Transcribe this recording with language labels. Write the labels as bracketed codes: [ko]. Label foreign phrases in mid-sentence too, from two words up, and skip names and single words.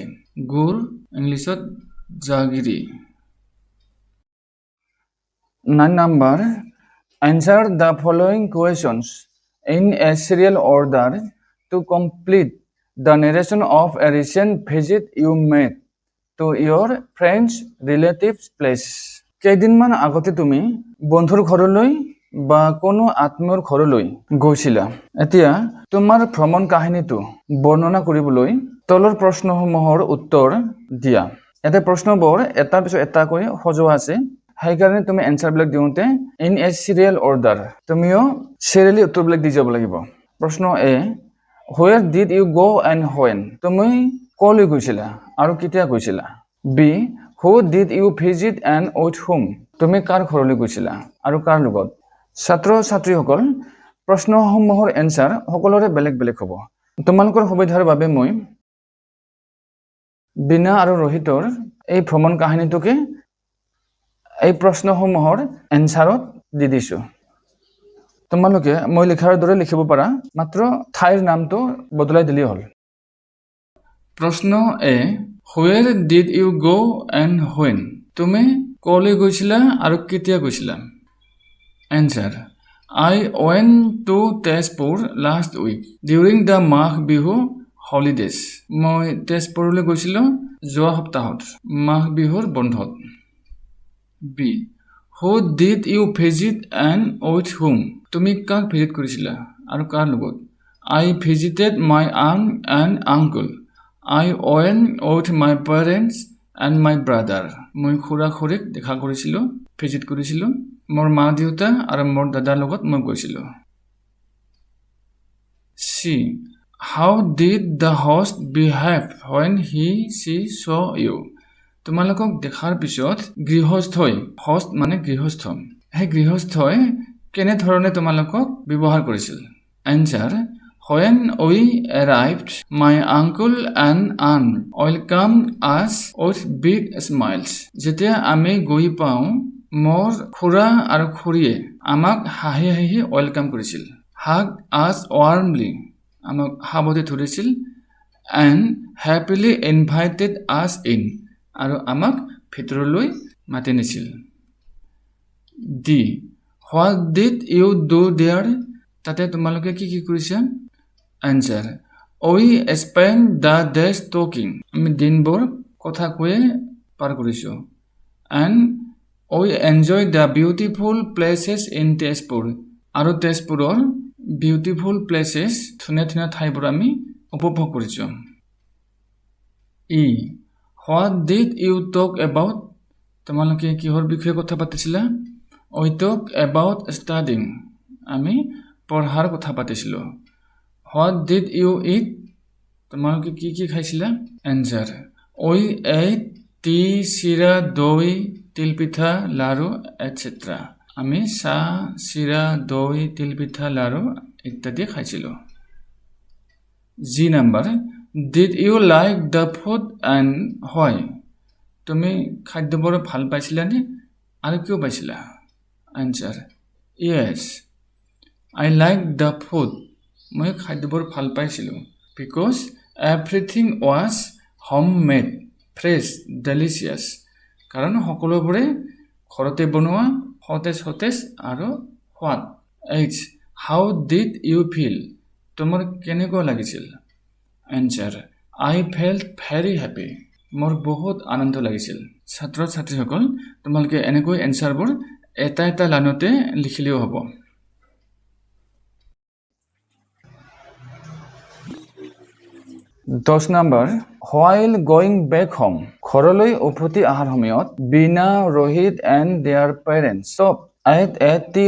[as] গুৰ ইংলিছত জাগিৰি। [en] 9 number. Answer the following questions in a serial order to complete the narration of a recent visit you made to your friends, relatives place. [as] কেইদিনমান আগতে তুমি বন্ধুৰ ঘৰলৈ বা কোনো আত্মীয়ৰ ঘৰলৈ গৈছিলা। এতিয়া তোমাৰ ভ্ৰমণ কাহিনীটো বৰ্ণনা কৰিবলৈ তলৰ প্ৰশ্নসমূহৰ উত্তৰ দিয়া। ইয়াতে প্ৰশ্নবোৰ এটাৰ পিছত এটাকৈ সজোৱা আছে, সেইকাৰণে তুমি এনসাৰবিলাক দিওঁতে [en] in a serial order [as] তুমিও চিৰিয়েলি উত্তৰবিলাক দি যাব লাগিব। [en] প্ৰশ্ন এ, where did you go and when? [as] তুমি ক'লৈ গৈছিলা আৰু কেতিয়া গৈছিলা? [en] বি, who did you visit and with whom? [as] তুমি কাৰ ঘৰলৈ গৈছিলা আৰু কাৰ লগত? ছাত্ৰ ছাত্ৰীসকল, প্ৰশ্নসমূহৰ এনসাৰ সকলোৰে বেলেগ বেলেগ হ'ব। তোমালোকৰ সুবিধাৰ বাবে মই বিনা আৰু ৰোহিতৰ এই ভ্ৰমণ কাহিনীটোকে এই প্ৰশ্নসমূহৰ এনসাৰত দি দিছোঁ। তোমালোকে মই লিখাৰ দৰে লিখিব পাৰা, মাত্ৰ ঠাইৰ নামটো বদলাই দিলেই হ'ল। [en] প্ৰশ্ন এ, where did you go and when? [as] তুমি ক'লৈ গৈছিলা আৰু কেতিয়া গৈছিলা? [en] Answer. I went to Tezpur last week during the Magh Bihu holidays. [as] মই তেজপুৰলৈ গৈছিলোঁ যোৱা সপ্তাহত মাঘ বিহুৰ বন্ধত। [en] B. Who did you visit and with whom? [as] তুমি কাক ভিজিট কৰিছিলা আৰু কাৰ লগত? [en] I visited my aunt and uncle. I went with my parents and my brother. [as] মই খুৰা খুৰীক দেখা কৰিছিলোঁ, ভিজিট কৰিছিলোঁ। মোৰ মা দেউতা আৰু মোৰ দাদাৰ লগত মই গৈছিলোঁ। [en] C. How did the host behave when she saw you? [as] তোমালোকক দেখাৰ পিছত গৃহস্থই, host মানে গৃহস্থ, সেই গৃহস্থই কেনেধৰণে তোমালোকক ব্যৱহাৰ কৰিছিল? [en] Answer. When we arrived, my uncle and aunt welcomed us with big smiles. [as] যেতিয়া আমি গৈ পাওঁ, মোৰ খুৰা আৰু খুৰীয়ে আমাক হাঁহি হাঁহি ৱেলকাম কৰিছিল। [en] Hugged us warmly, [as] আমাক সাৱটি ধৰিছিল। [en] And happily invited us in, [as] আৰু আমাক ভিতৰলৈ মাতি নিছিল। [en] D. What did you do there? [as] তাতে তোমালোকে কি কি কৰিছা? [en] Answer. We spent the days talking. [as] আমি দিনবোৰ কথা কৈয়ে পাৰ কৰিছোঁ। [en] And we enjoyed the beautiful places in Tezpur. [as] আৰু তেজপুৰৰ [en] beautiful places, [as] ধুনীয়া ধুনীয়া ঠাইবোৰ আমি উপভোগ কৰিছোঁ। [en] E. What did you talk about? [as] তোমালোকে কিহৰ বিষয়ে কথা পাতিছিলা? [en] We talk about studying. [as] আমি পঢ়াৰ কথা পাতিছিলোঁ। [en] What did you eat? [as] তোমালোকে কি কি খাইছিলা? [en] Answer. We ate tea, [as] চিৰা, দৈ, তিলপিঠা, লাড়ু, etc. আমি চাহ, চিৰা, দৈ, তিলপিঠা, লাড়ু ইত্যাদি খাইছিলোঁ। [en] G number. Did you like the food and why? [as] তুমি খাদ্যবোৰ ভাল পাইছিলানে আৰু কিয় পাইছিলা? [en] Answer. Yes, I liked the food. [as] মই খাদ্যবোৰ ভাল পাইছিলোঁ [en] because everything was homemade, fresh, delicious. [as] কাৰণ সকলোবোৰে ঘৰতে বনোৱা, সতেজ সতেজ আৰু সোৱাদ। [en] H. How did you feel? [as] তোমাৰ কেনেকুৱা লাগিছিল? [en] Answer. I felt very happy. [as] মোৰ বহুত আনন্দ লাগিছিল ছাত্ৰ ছাত্ৰীসকল তোমালোকে এনেকৈ এনসাৰবোৰ এটা এটা লাইনতে লিখিলেও হ'ব [en] 10 নম্বৰ while going back home [as] ঘৰলৈ উভতি অহাৰ সময়ত বিনা ৰোহিত [en] and their parents stopped at a tea